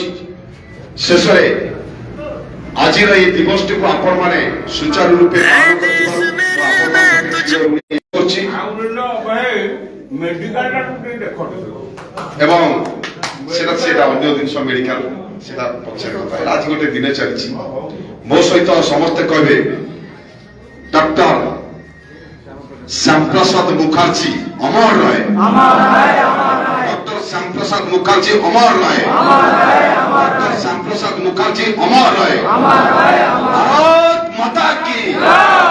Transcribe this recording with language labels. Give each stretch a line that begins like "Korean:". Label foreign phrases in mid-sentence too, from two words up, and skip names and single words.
Odia: ଶେଷରେ ଆଜିର ଏଇ ଦିବସଟିକୁ ଆପଣମାନେ ସୁଚାରୁ ରୂପେ ଏବଂ ସେଟା ଅନ୍ୟ ଜିନିଷ ମେଡିକାଲ ସେଟା ପଛରେ କଥା ଆଜି ଗୋଟେ ଦିନ ଚାଲିଛି ମୋ ସହିତ ସମସ୍ତେ କହିବେ
Hindi: ଡକ୍ଟର श्यामप्रसाद मुखर्जी अमर रहे डॉक्टर श्यामप्रसाद मुखर्जी अमर रहे डॉक्टर श्यामप्रसाद मुखर्जी अमर रहे भारत माता की